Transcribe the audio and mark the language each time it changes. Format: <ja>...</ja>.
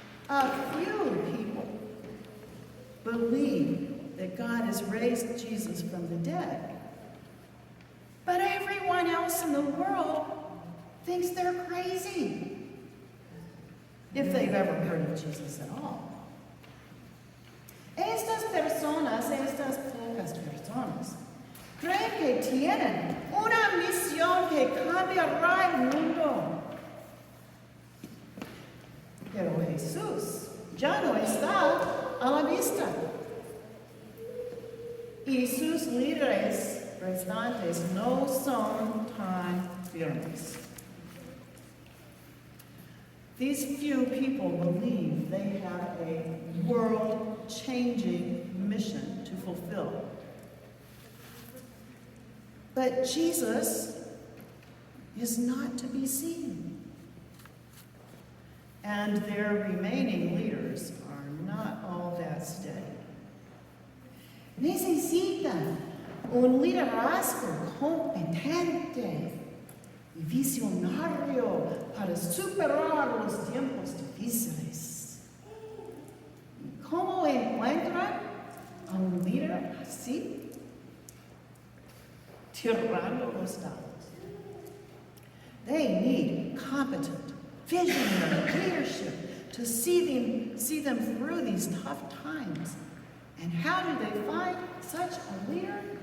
<en>A few people believe that God has raised Jesus from the dead. But everyone else in the world thinks they're crazy, if they've ever heard of Jesus at all.</en> <es>Estas pocas personas, creen que tienen una misión que cambiará el mundo. Pero Jesús ya no está a la vista. Y sus líderes restantes no son tan firmes.</es> <en>These few people believe they have a world-changing mission to fulfill. But Jesus is not to be seen. And their remaining leaders are not all that steady.</en> <es>Necesitan un liderazgo competente y visionario para superar los tiempos difíciles. ¿Y cómo encuentran a un líder así? Tirando los dados.</es> <en>They need competent, visionary leadership to see them through these tough times. And how do they find such a leader?</en>